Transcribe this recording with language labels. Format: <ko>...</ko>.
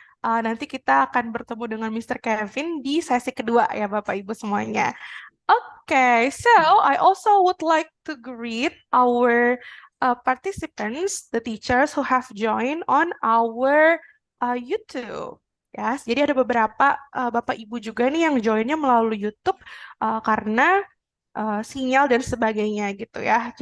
<id>Nanti kita akan bertemu dengan Mr. Kevin di sesi kedua ya Bapak Ibu semuanya.</id> <en>Okay, so I also would like to greet our participants, the teachers who have joined on our YouTube.</en> <id>Yes, jadi ada beberapa Bapak Ibu juga nih yang joinnya melalui YouTube karena sinyal dan sebagainya gitu ya.</id>